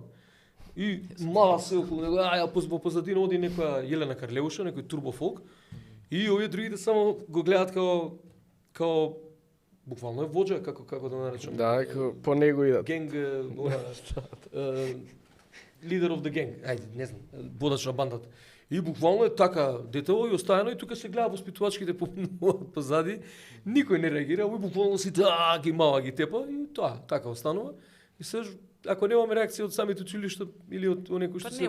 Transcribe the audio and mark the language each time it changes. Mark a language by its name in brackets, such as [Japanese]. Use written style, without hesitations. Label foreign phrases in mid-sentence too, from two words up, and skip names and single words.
[Macedonian] И мала се околу него, во позадина оди некоја Јелена Карлеуша, некој турбофолк, и овие другите само го гледаат као буквално е воџа, како да наречам. Да, по него идат. [English] Gang, leader of the gang, [Macedonian] ајде, не знам, водач на бандата. И буквално е така детево и оставено и тука се гледа воспитувачките поминуваат позади, никој не реагира, и буквално сите ги мава ги тепа и тоа така останува. И се ако немаме реакција од самите училишта или од оние кои што се